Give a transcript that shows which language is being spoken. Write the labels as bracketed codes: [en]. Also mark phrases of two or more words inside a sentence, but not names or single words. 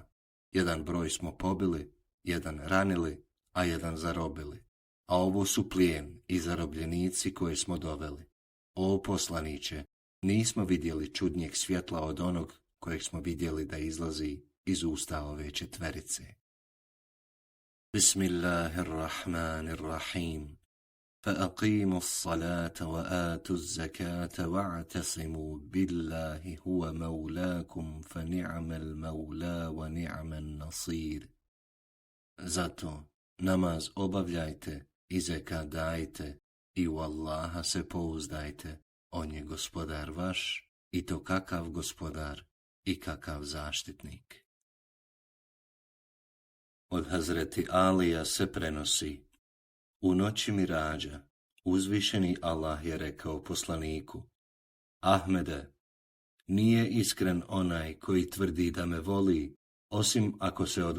[bs] Jedan broj smo pobili, jedan ranili, a jedan zarobili. A ovo su plijen i zarobljenici koje smo doveli. O poslaniće, nismo vidjeli čudnijeg svjetla od onog kojeg smo vidjeli da izlazi iz usta ove četverice. [ar] Bismillahirrahmanirrahim. فَأَقِيمُوا الصَّلَاةَ وَآتُوا الزَّكَاةَ وَاعْتَصِمُوا بِاللَّهِ هُوَ مَوْلَاكُمْ فَنِعْمَ الْمَوْلَى وَنِعْمَ النَّصِيرُ. [bs] Zato namaz obavljajte i zekat dajte i u Allaha se pouzdajte. On je gospodar vaš i to kakav gospodar i kakav zaštitnik. Od Hazreti Alija se prenosi: u noći Mirađa uzvišeni Allah je rekao poslaniku: Ahmede, nije iskren onaj koji tvrdi da me voli, osim ako se od